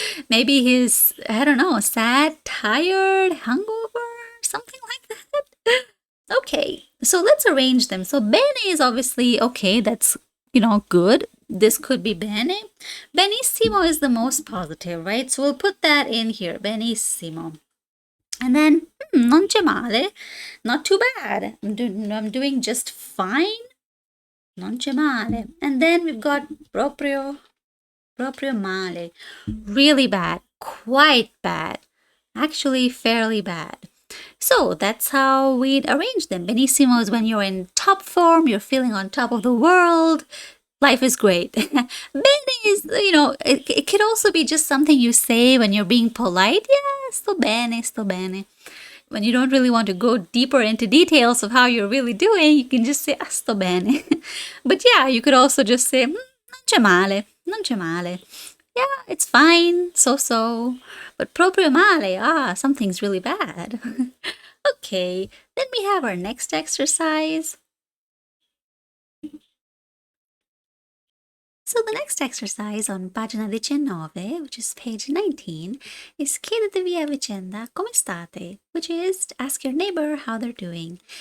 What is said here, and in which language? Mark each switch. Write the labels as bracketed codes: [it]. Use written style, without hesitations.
[en] Maybe he's, I don't know, sad, tired, hungover, something like that. Okay, so let's arrange them. So bene is obviously okay, that's, good. This could be bene. Benissimo is the most positive, right? So we'll put that in here, benissimo. And then, [it] non c'è male, [en] not too bad. I'm doing just fine. [it] Non c'è male. [en] And then we've got [it] proprio male. [en] Really bad, quite bad, actually fairly bad. So that's how we'd arrange them. Benissimo is when you're in top form, you're feeling on top of the world. Life is great. Bene is, it could also be just something you say when you're being polite. Yeah, [it] sto bene, sto bene. [en] When you don't really want to go deeper into details of how you're really doing, you can just say, [it] sto bene. [en] But yeah, you could also just say, [it] non c'è male, non c'è male. [en] Yeah, it's fine, so. But [it] proprio male, [en] something's really bad. Okay, then we have our next exercise. So the next exercise on pagina 19, which is page 19, is [it] chiedetevi a vicenda come state, [en] which is to ask your neighbor how they're doing.